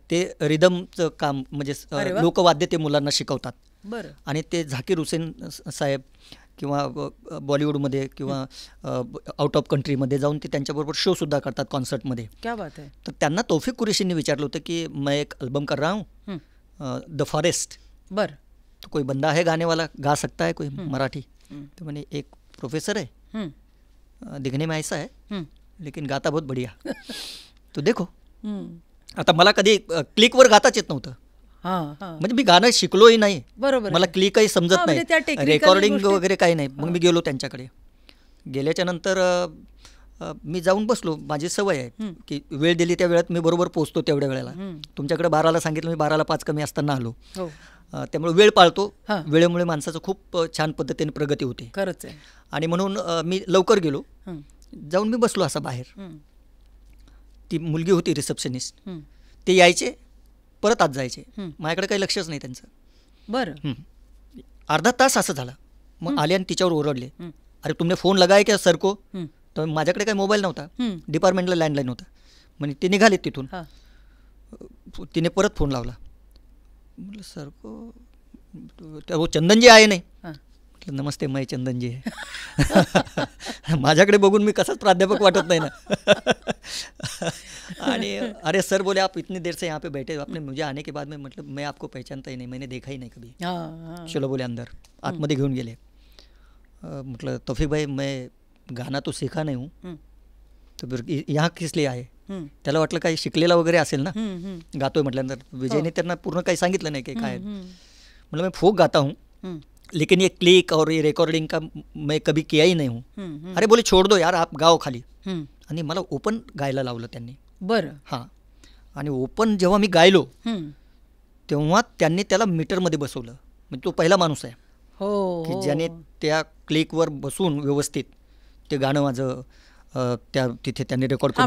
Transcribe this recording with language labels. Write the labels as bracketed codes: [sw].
[mr] ते रिदमचं काम म्हणजे लोकवाद्य ते मुलांना शिकवतात. बरं. आणि ते झाकीर हुसेन साहेब किंवा बॉलिवूडमध्ये किंवा आउट ऑफ कंट्रीमध्ये जाऊन ते त्यांच्याबरोबर शोसुद्धा करतात कॉन्सर्टमध्ये. क्या बात आहे. तर त्यांना तौफिक कुरेशींनी विचारलं होतं की [hi] मैं एक अल्बम कर रहा हूँ, द फॉरेस्ट. [mr] बरं. [hi] तो कोई बंदा है गाने वाला, गा सकता है कोई मराठी? तो मैंने एक प्रोफेसर है, दिखने में ऐसा है लेकिन गाता बहुत बढ़िया, तो देखो. [mr] आता मला कधी क्लिकवर गाताच येत नव्हतं. म्हणजे मी गाणं शिकलोही नाही. बरोबर. मला क्लिकही समजत नाही, रेकॉर्डिंग वगैरे काही नाही. मग मी गेलो त्यांच्याकडे. गेल्याच्या नंतर मी जाऊन बसलो. माझी सवय आहे की वेळ दिली त्या वेळात मी बरोबर पोहोचतो तेवढ्या वेळेला. तुमच्याकडे 12ला सांगितलं, मी 12ला 5 कमी असताना आलो. त्यामुळे वेळ पाळतो. वेळेमुळे माणसाचं खूप छान पद्धतीने प्रगती होते. खरंच आहे. आणि म्हणून मी लवकर गेलो. जाऊन मी बसलो असा बाहेर. ती मुलगी होती रिसेप्शनिस्ट. ते यायचे, परत आत जायचे. माझ्याकडे काही लक्षच नाही त्यांचं. बरं. अर्धा तास असं झालं. मग आले आणि तिच्यावर ओरडले, [hi] अरे तुमने फोन लगाय क्या सर को? [mr] तर माझ्याकडे काही मोबाईल नव्हता, डिपार्टमेंटला लँडलाईन होता. म्हणजे ते निघाले तिथून. तिने परत फोन लावला. [hi] म्हटलं सर को, वो चंदन जी आए नाही. म्हटलं नमस्ते, मैं चंदन जी आहे. [mr] माझ्याकडे बघून मी कसाच प्राध्यापक वाटत नाही ना. [hi] आणि अरे सर बोले आप इतनी देर से यहाँ पे बैठे आपने मुझे आने के बाद में, मतलब मैं आपको पहचानता ही नहीं, मैंने देखा ही नहीं कभी. चलो बोले अंदर. [mr] आतमध्ये घेऊन गेले. [hi] म्हटलं तौफिक भाई मैं गाना तो सीखा नहीं हूँ, तो फिर यहाँ किस लिए आए? [mr] त्याला वाटलं काही शिकलेला वगैरे असेल ना, गातोय म्हटल्यानंतर. विजयने त्यांना पूर्ण काही सांगितलं नाही की काय. [hi] मतलब मैं फोक गाता हूँ लेकिन ये क्लिक और ये रिकॉर्डिंग का मैं कभी किया ही नहीं हूँ. अरे बोले छोड़ दो यार, आप गाओ खाली. [mr] आणि मला ओपन गायला लावलं त्यांनी. बरं. हां. आणि ओपन जेव्हा मी गायलो तेव्हा त्यांनी त्याला मीटरमध्ये बसवलं. म्हणजे तो पहिला माणूस आहे की ज्याने त्या क्लिकवर बसून व्यवस्थित ते गाणं माझं त्या तिथे त्यांनी रेकॉर्ड केलं.